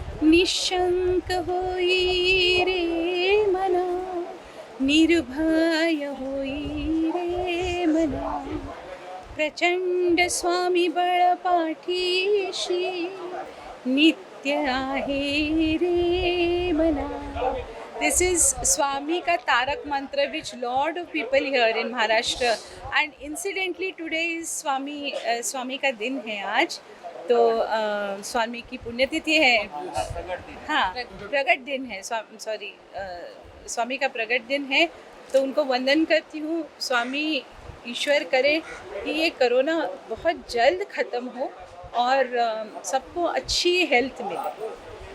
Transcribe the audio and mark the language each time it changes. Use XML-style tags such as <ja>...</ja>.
<mr>निशंक होई रे मना, निर्भय होई रे मना, प्रचंड स्वामी बळ पाठीशी, नित्य आहे रे मना.</mr> <en>This is Swami</en> <hi>का तारक मंत्र</hi> <en>which lot of people here in Maharashtra, and incidentally today is</en> <hi>स्वामी का दिन है आज. तो स्वामी की पुण्यतिथि है. हाँ, प्रगट दिन है. सॉरी, स्वामी का प्रगट दिन है. तो उनको वंदन करती हूँ. स्वामी ईश्वर करे कि ये कोरोना बहुत जल्द ख़त्म हो और सबको अच्छी हेल्थ मिले.</hi>